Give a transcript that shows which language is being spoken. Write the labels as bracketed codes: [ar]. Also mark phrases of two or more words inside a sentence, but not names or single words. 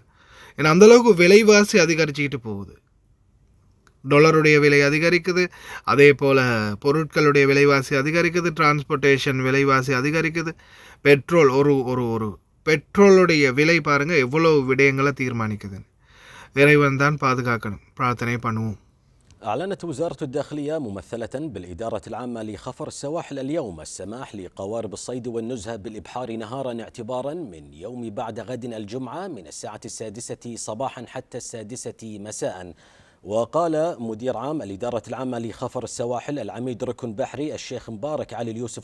[ta] ஏன்னா அந்தளவுக்கு விலைவாசி அதிகரிச்சுக்கிட்டு போகுது. டாலருடைய விலை அதிகரிக்குது, அதே போல் பொருட்களுடைய விலைவாசி அதிகரிக்குது, டிரான்ஸ்போர்ட்டேஷன் விலைவாசி அதிகரிக்குது, பெட்ரோல் ஒரு பெட்ரோலுடைய விலை பாருங்கள் எவ்வளோ விடயங்களை தீர்மானிக்குதுன்னு. இறைவன் தான் பாதுகாக்கணும், பிரார்த்தனை பண்ணுவோம். [ar] أعلنت وزارة الداخلية ممثلة بالإدارة العامة لخفر السواحل اليوم السماح لقوارب الصيد والنزهة بالإبحار نهارا اعتبارا من يوم بعد غد الجمعة من الساعة 6 صباحا حتى 6 مساء. وقال مدير عام الإدارة العامة لخفر السواحل العميد ركن بحري الشيخ مبارك علي اليوسف